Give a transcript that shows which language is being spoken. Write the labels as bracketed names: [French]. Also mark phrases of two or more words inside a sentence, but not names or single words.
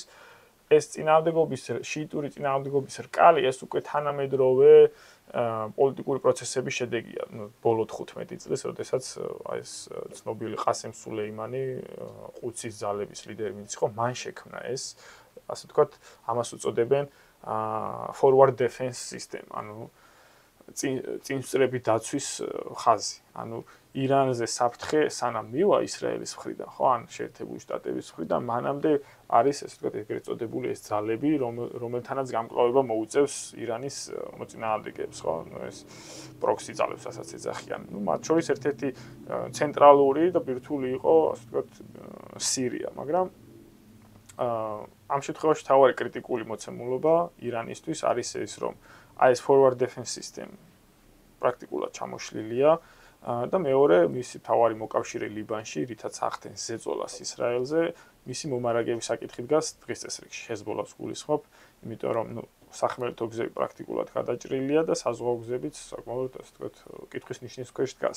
[Georgian] ეს წინააღმდეგობის შიიტური წინააღმდეგობის რკალი ეს უკვე თანამედროვე პოლიტიკური პროცესების შედეგია. ბოლო 15 წლის, როდესაც ეს ცნობილი ყასემ სულეიმანი, ყუდსის ძალების ლიდერი ვინც იყო, მან შექმნა ეს, ასე ვთქვათ, ამას უწოდებენ [English] forward defense system, [Georgian] ანუ წინსწრები დაცვის ხაზი. ანუ ირანზე საფრთხე სანამ მივა ისრაელის მხრიდან, ხო, ან შეერთებული შტატების მხრიდან, მანამდე არის ესე ვთქვათ, ეგრეთ წოდებული ეს ძალები, რომელთანაც გამკლავება მოუწევს ირანის მოწინააღმდეგეებს, ხო, ეს პროქსი ძალებს, რასაც ეძახიან. ნუ მათ შორის ერთ-ერთი ცენტრალური და ბირთვული იყო, ასე ვთქვათ, სირია, მაგრამ ამ შემთხვევაში თავარი კრიტიკული მოცემულობა ირანისთვის არის ეს, რომ აი ეს [English] forward defense system [Georgian] პრაქტიკულად ჩამოშლილია და მეორე მისი თავარი მოკავშირე ლიბანში, რითაც ახდენს ზეწოლას ისრაელზე, მისი მომარაგების საკითხი დგას დღის წესრიგში, ჰეზბოლას გულისხმობ, იმიტომ რომ სახმელეთო გზები პრაქტიკულად გადაჭრილია და საზღვაო გზებიც საკმაოდ ასე ვთქვათ, კითხვის ნიშნის ქვეშ დგას.